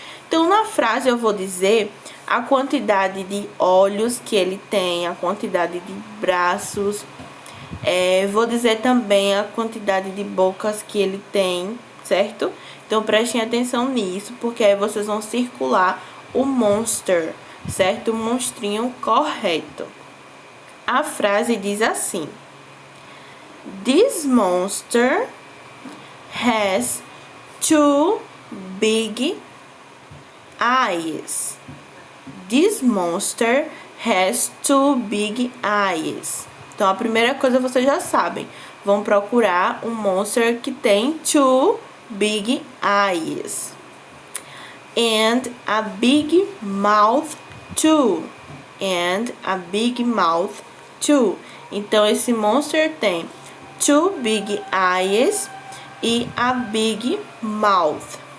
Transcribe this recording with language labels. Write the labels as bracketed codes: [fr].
[pt] Então, na frase eu vou dizer a quantidade de olhos que ele tem, a quantidade de braços. Vou dizer também a quantidade de bocas que ele tem, certo? Então, prestem atenção nisso, porque aí vocês vão circular o monster, certo? O monstrinho correto. A frase diz assim: [en] This monster has two big eyes. This monster has two big eyes. [pt] Então, a primeira coisa vocês já sabem. Vão procurar um monster que tem [en] two big eyes. And a big mouth too. And a big mouth too. [pt] Então, esse [en] monster [pt] tem [en] two big eyes e a big mouth.